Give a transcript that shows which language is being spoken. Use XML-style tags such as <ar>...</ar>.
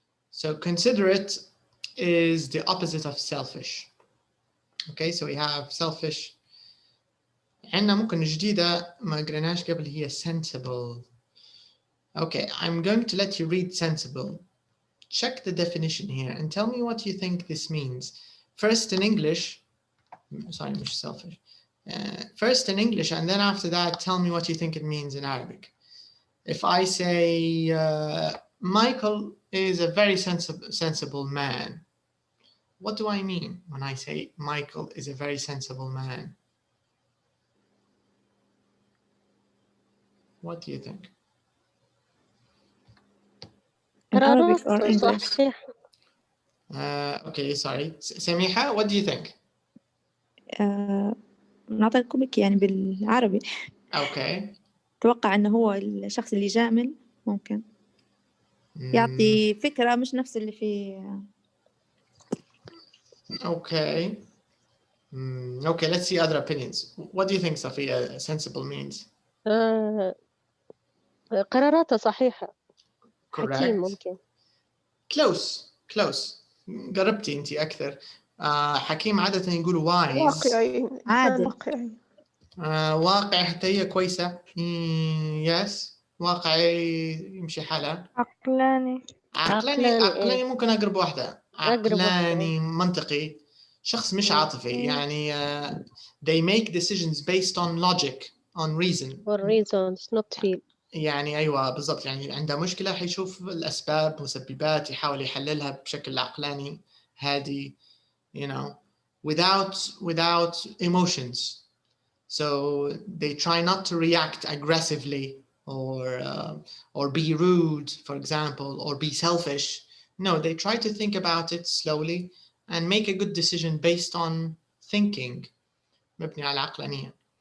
<en>So considerate is the opposite of selfish. Okay, so we have selfish.</en> <ar>عندنا ممكن جديدة ما قريناش قبل هي sensible.</ar> <en>Okay, I'm going to let you read sensible. Check the definition here and tell me what you think this means. First in English, sorry, مش selfish. First in English, and then after that, tell me what you think it means in Arabic. If I say, Michael is a very sensible man, what do I mean when I say Michael is a very sensible man? What do you think? In Arabic or English? Okay, sorry. Samiha, what do you think?</en> <ar>نعطيكم لك يعني بالعربي.</ar> <en>Okay.</en> <ar>أتوقع إنه هو الشخص اللي جامل ممكن يعطي فكرة مش نفس اللي في.</ar> <en>Okay. Okay, let's see other opinions. What do you think, Safia, sensible means?</en> <ar>قراراته صحيحة.</ar> <en>Correct.</en> <ar>حكيم ممكن. Close. قربتي أنت أكثر. حكيم عادة يقولوا wise. واقعي. عادل. واقعي. واقعي حتى هي كويسة. Yes. واقعي يمشي حالة. عقلاني ممكن أقرب واحدة. عقلاني منطقي. شخص مش عاطفي يعني</ar> <en>they make decisions based on logic, on reason. For reasons, not feel.</en> <ar>يعني أيوة بالضبط، يعني عنده مشكلة حيشوف الأسباب مسببات يحاول يحللها بشكل عقلاني هادي,</ar> <en>you know, without emotions. So they try not to react aggressively or be rude, for example, or be selfish. No, they try to think about it slowly and make a good decision based on thinking.</en> <ar>مبني على عقلانية.</ar>